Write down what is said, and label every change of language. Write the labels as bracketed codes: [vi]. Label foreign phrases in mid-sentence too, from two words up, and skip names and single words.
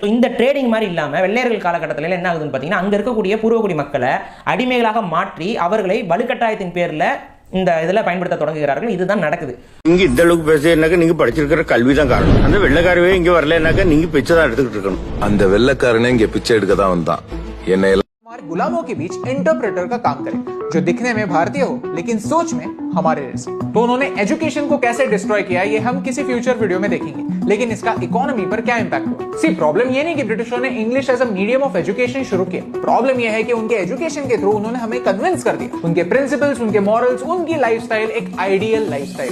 [ta] இந்த ட்ரேடிங் மாதிரி இல்லாமல் வெள்ளையர்கள் காலகட்டத்தில் என்ன ஆகுதுன்னு பார்த்தீங்கன்னா, அங்கே இருக்கக்கூடிய பூர்வகுடி மக்களை அடிமைகளாக மாற்றி அவர்களை வலுக்கட்டாயத்தின் பேரில் இந்த இதில் பயன்படுத்த தொடங்குகிறார்கள். இதுதான் நடக்குது. இங்க இந்த அளவுக்கு பேசுனாக்க நீங்க படிச்சிருக்கிற கல்விதான் காரணம். அந்த வெள்ளைக்காரவே இங்க வரலனாக்க நீங்க பிச்சை தான் எடுத்துக்கிட்டு இருக்கணும். அந்த வெள்ளைக்காரனே இங்க பிச்சை எடுக்க தான் வந்தான். என்னை [hi] हमारे गुलामों के बीच इंटरप्रेटर का काम करे, जो दिखने में भारतीय हो लेकिन सोच में हमारे जैसे। तो उन्होंने एजुकेशन को कैसे डिस्ट्रॉय किया ये हम किसी [en] future video [hi] में देखेंगे, लेकिन इसका इकोनॉमी पर क्या इम्पैक्ट हुआ। सी प्रॉब्लम ये नहीं कि ब्रिटिशों ने [en] English as a medium of education [hi] शुरू किया, प्रॉब्लम ये है कि उनके एजुकेशन के थ्रू उन्होंने हमें कन्विंस कर दिया उनके प्रिंसिपल्स, उनके मॉरल्स, उनकी लाइफस्टाइल एक [en] ideal lifestyle.